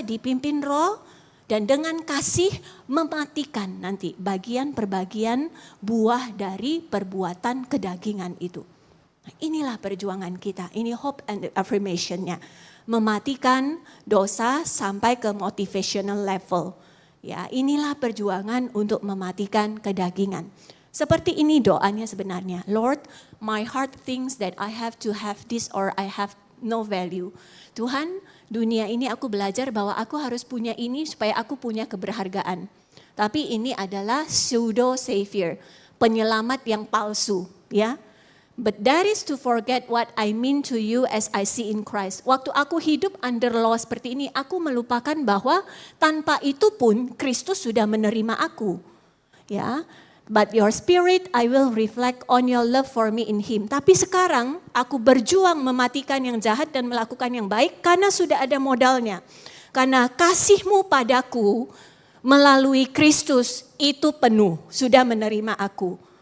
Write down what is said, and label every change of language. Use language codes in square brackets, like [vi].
[id] Dipimpin roh dan dengan kasih mematikan nanti bagian per bagian buah dari perbuatan kedagingan itu. Nah, inilah perjuangan kita. Ini [en] hope and affirmation- [id] nya. Mematikan dosa sampai ke [en] motivational level. [id] Ya, inilah perjuangan untuk mematikan kedagingan. Seperti ini doanya sebenarnya. [en] Lord, my heart thinks that I have to have this or I have no value. [id] Tuhan, dunia ini aku belajar bahwa aku harus punya ini supaya aku punya keberhargaan. Tapi ini adalah [en] pseudo savior, [id] penyelamat yang palsu, ya. [en] But that is to forget what I mean to you as I see in Christ. [id] Waktu aku hidup [en] under law [id] seperti ini, aku melupakan bahwa tanpa itu pun Kristus sudah menerima aku. [en] Ya, but your spirit I will reflect on your love for me in Him. [id] Tapi sekarang aku berjuang mematikan yang jahat dan melakukan yang baik karena sudah ada modalnya. Karena kasih-Mu padaku melalui Kristus itu penuh, sudah menerima aku.